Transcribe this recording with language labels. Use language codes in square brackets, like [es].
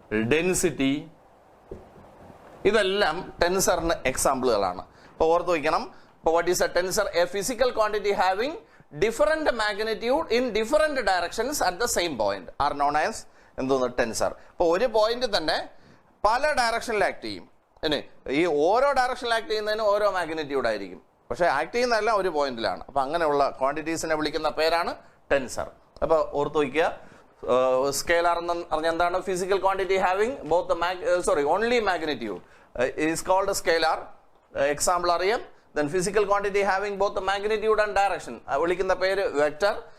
[ml] Density, ഇതെല്ലാം ടെൻസറിന് എക്സാമ്പിളുകളാണ്. അപ്പോൾ ഓർത്ത് വയ്ക്കണം, [en] what is a tensor? A physical quantity having different magnitude in different directions at the same point are known as എന്തോന്ന് tensor. [ml] ഇപ്പോൾ ഒരു point തന്നെ പല ഡയറക്ഷനിൽ ആക്ട് ചെയ്യും. ഇനി ഈ ഓരോ ഡയറക്ഷനിൽ ആക്ട് ചെയ്യുന്നതിന് ഓരോ മാഗ്നിറ്റ്യൂഡ് ആയിരിക്കും, പക്ഷേ ആക്ട് ചെയ്യുന്നതെല്ലാം ഒരു പോയിന്റിലാണ്. അപ്പോൾ അങ്ങനെയുള്ള ക്വാണ്ടിറ്റീസിനെ വിളിക്കുന്ന പേരാണ് ടെൻസർ. അപ്പോൾ ഓർത്ത് വയ്ക്കുക, സ്കേലാർ എന്ന് പറഞ്ഞാൽ എന്താണ്? [en] Physical quantity having both only magnitude is called scalar. [ml] Example അറിയാം. [en] Then physical quantity having both the magnitude and direction [ml] വിളിക്കുന്ന പേര് [en] Vector.